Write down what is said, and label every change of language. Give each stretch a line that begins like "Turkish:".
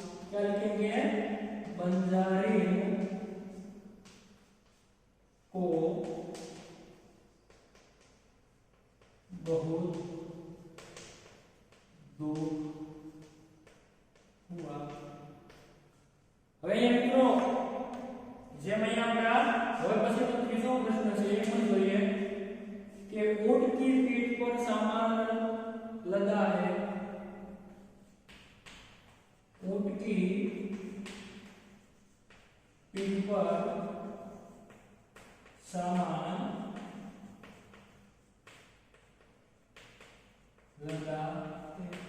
Hindi: क्या लिखेंगे बंजारी को बहुत दुख हुआ।
Gujarati: હવે અહીંયા મિત્રો જેમ અહીંયા આપણા હવે પછી તો ત્રીજો પ્રશ્ન છે એ પણ જોઈએ કે
Hindi: ऊंट की पीठ पर सामान लदा है। ऊंट की पीठ पर सामान लदा है।